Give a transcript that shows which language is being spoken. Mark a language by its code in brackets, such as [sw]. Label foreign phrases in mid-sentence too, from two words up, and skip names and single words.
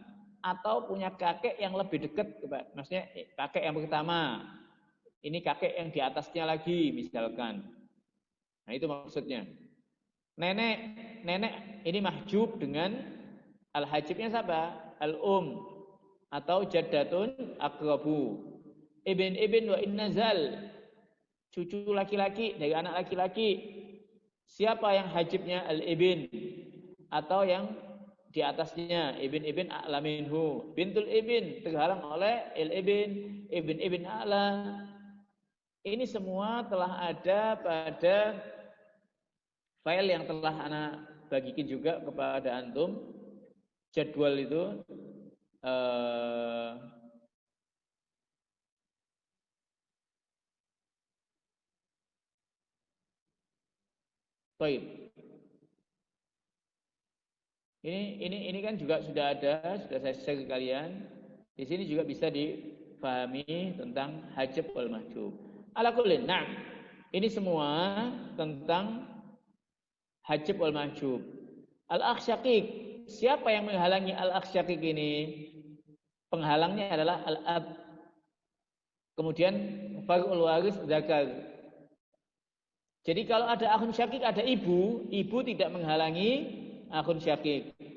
[id] Atau punya kakek yang lebih dekat, maksudnya kakek yang pertama. Ini kakek yang di atasnya lagi, misalkan. Nah, itu maksudnya. Nenek ini mahjub dengan al-hajibnya siapa? [ar] Al-um atau جدة أقرب. ابن وإن نزل, [id] cucu laki-laki dari anak laki-laki. Siapa yang hajibnya? Al-ibn atau yang di atasnya [ar] ابن أعلى منه. بنت الابن [id] terhalang oleh [ar] ابن أعلى. [id] Ini semua telah ada pada file yang telah anak bagikan juga kepada antum. Jadwal itu baik. Ini kan juga sudah ada, sudah saya share ke kalian. Di sini juga bisa difahami tentang [ar] حجب والمحجوب. على كل, [id] nah, ini semua tentang [ar] حجب والمحجوب. الأخ شقيق, [id] siapa yang menghalangi [ar] الأخ شقيق [id] ini? Penghalangnya adalah al-ab. Kemudian [ar] فرع وارث ذكر. [id] Jadi kalau ada [ar] أخ شقيق, [id] ada ibu tidak menghalangi [ar] أخ شقيق.